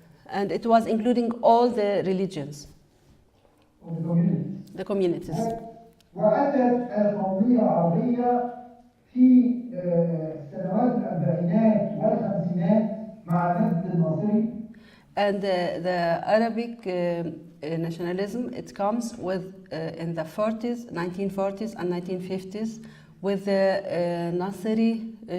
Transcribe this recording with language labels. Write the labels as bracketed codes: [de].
[en] And it was including all the religions, the communities. [ar] وأتت القومية العربية في السنوات الأربعينات والخمسينات مع المد المصري. [en] And the Arabic nationalism, it comes with in the 40s, 1940s and 1950s with the Nasri.